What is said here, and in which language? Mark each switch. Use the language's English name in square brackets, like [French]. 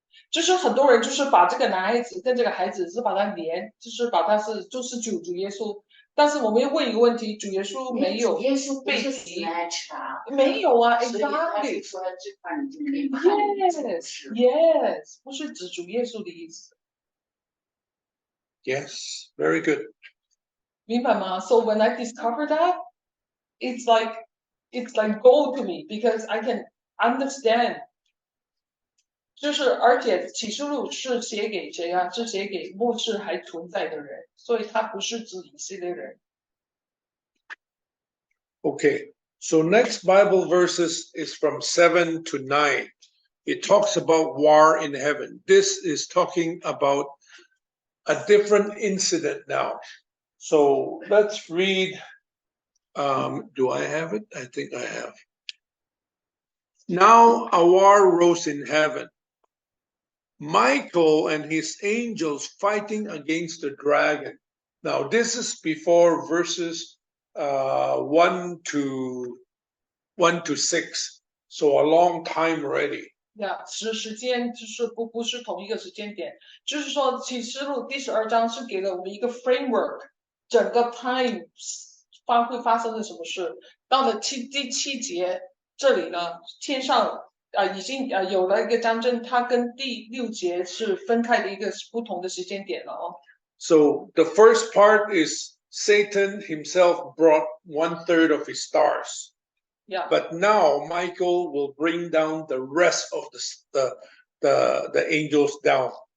[Chinese] 就是很多人就是把这个男孩子跟这个孩子是把它连，就是把它就是主耶稣。但是我们要问一个问题，主耶稣没有被提，没有啊 ， [English] exactly。 Yes， [Chinese] 不是指主耶稣的意思。 [English] Yes, very good. [Chinese] 明白吗 [English] ？So when I discover that, it's like gold to me because I can understand. [Chinese] 就是而且启示录是写给谁啊？是写给末世还存在的人，所以它不是指以色列人。 [English] Okay, so next Bible verses is from 7 to 9. it talks about war in heaven. This is talking about a different incident now. So let's read. Do I have it? I think I have. Now a war rose in heaven. Michael and his angels fighting against the dragon. Now this is before verses 1 to 6. So a long time already. [Chinese] 时间就是不是同一个时间点，就是说启示录第12章是给了我们一个 framework， 整个 time 会发生了什么事。到了第7节这里呢，天上已经有了一个战争，它跟第6节是分开的一个不同的时间点了哦。 [English] So the first part is Satan himself brought 1/3 of his stars. Yeah. But now Michael will bring down the rest of the angels down.